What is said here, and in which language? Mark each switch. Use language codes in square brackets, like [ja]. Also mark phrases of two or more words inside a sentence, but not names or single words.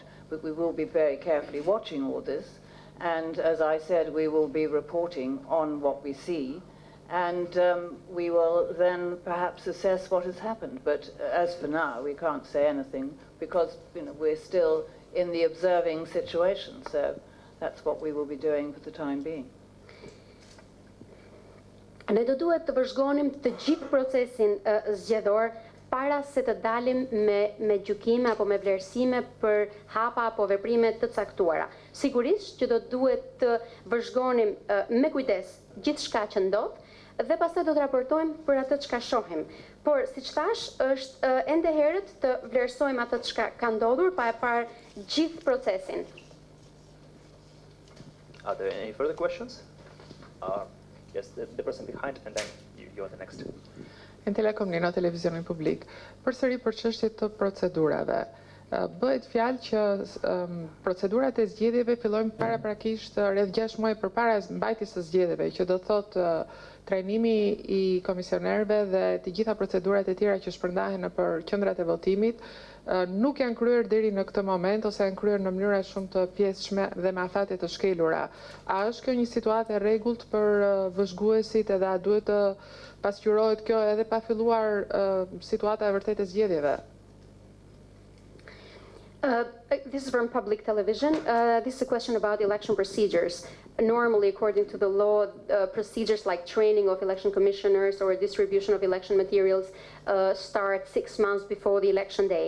[en] But we will be very carefully watching all this. And as I said, we will be reporting on what we see. And we will then perhaps assess what has happened. But as for now, we can't say anything because we're still in the observing situation. So that's what we will be doing for the time being. [sq] Ne do duhet të vëzhgonim të gjithë procesin zgjedhor para se të dalim me gjykime apo me vlerësime për hapa apo veprime të caktuara. Sigurisht që do duhet të vëzhgonim me kujdes gjithçka që ndodh dhe pastaj do të raportojmë për atë çka shohim. Por siç thash, është ende herët të vlerësojmë atë çka ka ndodhur pa e parë gjithë procesin. [en] Are there any further questions? Yes, the person behind, and then you are the next. [sq] Në Telekom në televizionin publik. Përsëri për çështjet të procedurave. Bëhet fjalë që procedurat e zgjedhjeve fillojnë paraprakisht rreth 6 muaj përpara mbajtjes së zgjedhjeve, që do thotë trajnimi i komisionerëve dhe të gjitha procedurat e tjera që shpërndahen nëpër qendrat e votimit nuk janë kryer deri në këtë moment ose janë kryer në mënyra shumë të pjesshme dhe me afate të shkelura. A është kjo një situatë e rregullt për vëzhguesit edhe a duhet të pasqyrohet kjo edhe pa filluar situata e vërtetë e zgjedhjeve? [en] This is from public television. This is a question about election procedures. Normally, according to the law, procedures like training of election commissioners or distribution of election materials start 6 months before the election day.